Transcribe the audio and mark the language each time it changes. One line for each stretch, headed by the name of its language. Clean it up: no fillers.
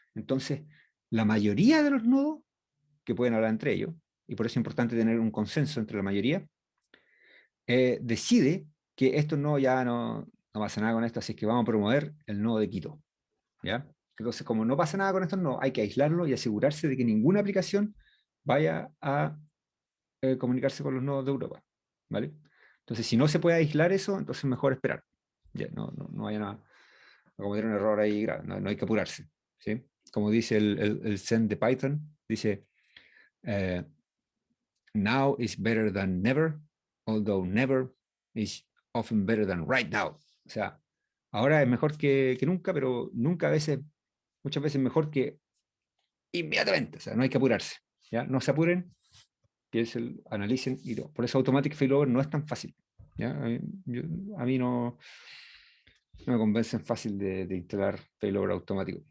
Spanish: Entonces, la mayoría de los nodos que pueden hablar entre ellos, y por eso es importante tener un consenso entre la mayoría, decide que esto no, ya no pasa nada con esto, así que vamos a promover el nodo de Quito. ¿Ya? Entonces, como no pasa nada con esto, no, hay que aislarlo y asegurarse de que ninguna aplicación vaya a comunicarse con los nodos de Europa. ¿Vale? Entonces, si no se puede aislar eso, entonces mejor esperar. Ya, no vayan a cometer un error ahí grave, no hay que apurarse. ¿Sí? Como dice el Zen de Python, dice, eh,
English: now is better than never, although never is often better than right now.
Spanish: O sea, ahora es mejor que nunca, pero nunca a veces, muchas veces mejor que inmediatamente. O sea, no hay que apurarse. ¿Ya? No se apuren, piensen, analicen y todo. Por eso Automatic Failover no es tan fácil. ¿Ya? A mí no me convencen fácil de instalar failover automático.